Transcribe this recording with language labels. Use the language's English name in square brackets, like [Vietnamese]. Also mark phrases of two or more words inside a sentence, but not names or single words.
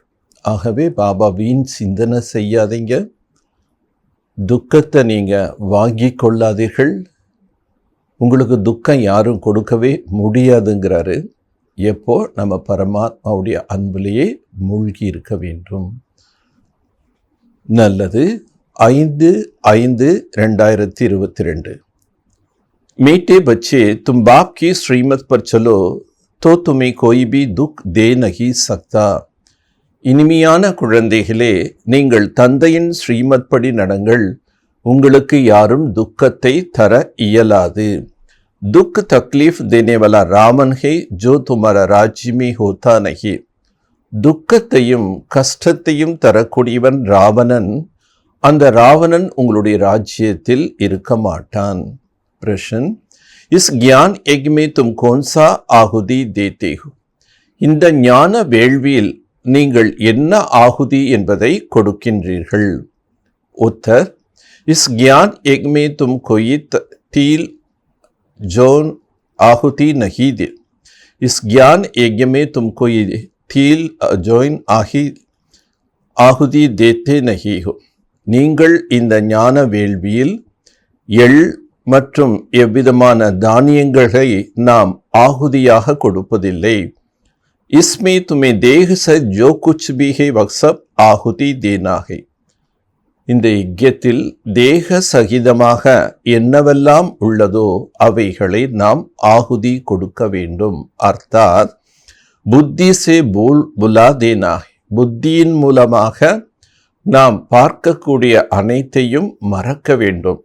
[Tamil] ஆகவே பாபா வீண் சிந்தனை செய்யாதீங்க, துக்கத்தை நீங்கள் வாங்கி கொள்ளாதீர்கள். உங்களுக்கு துக்கம் யாரும் கொடுக்கவே முடியாதுங்கிறாரு. எப்போ நம்ம பரமாத்மாவுடைய அன்பிலேயே மூழ்கி இருக்க வேண்டும். நல்லது. 5/5/2022। [Hindi] मीठे बच्चे, तुम बाप की श्रीमत पर चलो तो तुम्हें कोई भी दुख दे नहीं सकता। [Tamil] இனிமையான குழந்தைகளே, நீங்கள் தந்தையின் ஸ்ரீமத் படி நடங்கள், உங்களுக்கு யாரும் துக்கத்தை தர இயலாது. [Hindi] दुख तकलीफ देने वाला रावण है जो तुम्हारा राज्य में होता नहीं। [Tamil] துக்கத்தையும் கஷ்டத்தையும் தரக்கூடியவன் ராவணன். அந்த ராவணன் உங்களுடைய ராஜ்யத்தில் இருக்க மாட்டான். [Hindi] प्रश्न, इस ज्ञान यज्ञ में तुम कौन सा आहुति देते हो? [Tamil] இந்த ஞான வேள்வியில் நீங்கள் என்ன ஆகுதி என்பதை கொடுக்கின்றீர்கள்? [Hindi] उत्तर, इस ज्ञान यज्ञ में तुम कोई तिल जौन आहुति नहीं दे। इस ज्ञान यज्ञ में तुम कोई तिल जौन आहुति देते नहीं हो. [Tamil] நீங்கள் இந்த ஞான வேள்வியில் எள் மற்றும் எவ்விதமான தானியங்களை நாம் ஆகுதியாக கொடுப்பதில்லை. [Hindi] इसमें तुम्हें देह से जो कुछ भी है वह सब आहुति देना है. [Tamil] இந்த யஜ்யத்தில் தேக சகிதமாக என்னவெல்லாம் உள்ளதோ அவைகளை நாம் ஆகுதி கொடுக்க வேண்டும். [Hindi] अर्थात बुद्धि से भुला देना. [Tamil] புத்தியின் மூலமாக நாம் பார்க்கக்கூடிய அனைத்தையும் மறக்க வேண்டும்.